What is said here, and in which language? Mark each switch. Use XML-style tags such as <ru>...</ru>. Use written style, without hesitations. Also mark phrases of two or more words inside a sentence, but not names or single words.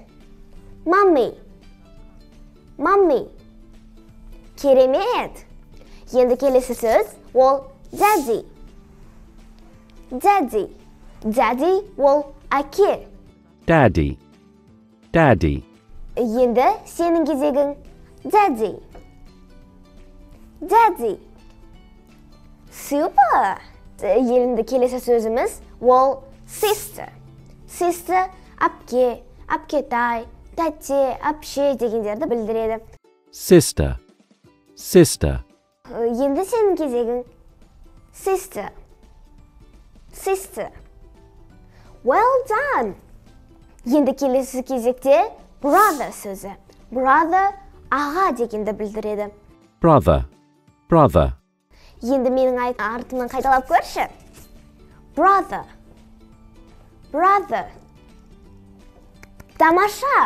<en>Mommy. Mommy.</en> <kk>Керемет. Енді келесі сөз ол daddy. Daddy. Daddy ол әке.</kk> <en>Daddy. Daddy.</en> <kk>Енді сенің кезегің daddy.</kk> <en>Daddy. Super.</en> <kk>Енді келесі сөзіміз ол sister. Sister әпке, әпкетай, тәте, әпше дегендерді білдіреді.</kk> <en>Sister. Sister.</en> <kk>Енді сенің кезегің sister.</kk> <en>Sister. Well done.</en> <kk>Енді келесі кезекте brother сөзі. Brother аға дегенді білдіреді.</kk> <en>Brother. Brother.</en> <kk>Енді менің артымнан қайталап көрші.</kk> <en>Brother. Brother.</en> <kk>Тамаша.</kk>